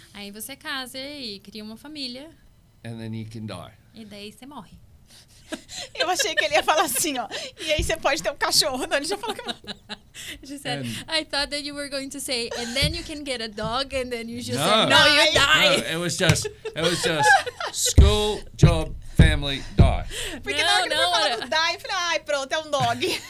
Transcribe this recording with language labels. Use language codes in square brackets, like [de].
[pt] Aí você casa e cria uma família [en] And then you can die. [pt] e daí você morre. Eu achei que ele ia falar assim, ó. E aí você pode ter um cachorro. Não, ele já falou que... [en] She said, And- I thought that you were going to say, and then you can get a dog, and then you just No. said, no, you No, die. No, it was just school, job, family, die. [pt] Porque na hora que ele foi falar do die, eu falei, ai, pronto, é um dog.